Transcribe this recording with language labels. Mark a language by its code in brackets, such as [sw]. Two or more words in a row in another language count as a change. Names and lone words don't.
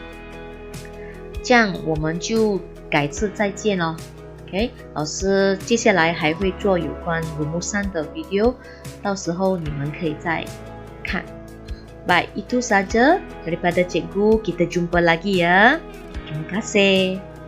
[zh] 这样我们就改次再见咯。OK， 老师接下来还会做有关rumusan的 video， 到时候你们可以再看。 [ms] Baik, itu saja daripada cikgu. Kita jumpa lagi ya. Terima kasih.